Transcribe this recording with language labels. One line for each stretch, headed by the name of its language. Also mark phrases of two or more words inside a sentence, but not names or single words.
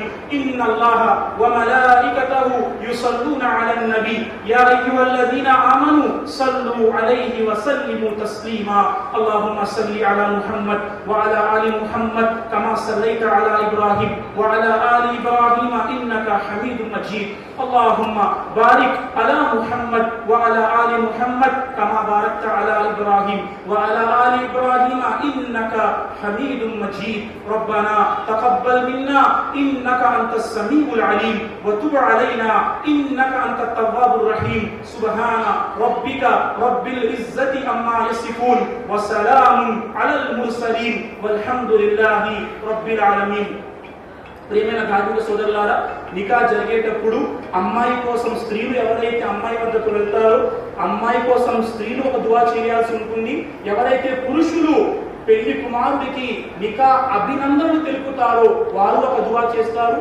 Arabic: إن الله وملائكته يصلون على النبي يا أيها الذين آمنوا صلوا عليه وسلموا تسليما. اللهم صل على محمد وعلى آل محمد كما صليت على إبراهيم وعلى آل إبراهيم إنك حميد مجيد. اللهم بارك على محمد وعلى آل محمد كما باركت على إبراهيم وعلى آل إبراهيم إنك حميد مجيد. ربنا تقبل منا إنك أنت السميع العليم وتب علينا إنك أنت التواب الرحيم. سبحان ربك رب العزة عما يصفون وسلام على المرسلين والحمد لله رب العالمين.
Telugu: ప్రియమైన కార్మిక సోదరులారా, నికా జరిగేటప్పుడు అమ్మాయి కోసం స్త్రీలు ఎవరైతే అమ్మాయి వద్దకు వెళ్తారో అమ్మాయి కోసం స్త్రీలు ఒక దువా చేయాల్సి ఉంటుంది. ఎవరైతే పురుషులు పెళ్లి కుమారుడికి నికా అభినందనలు తెలుపుతారో వారు ఒక దువా చేస్తారు.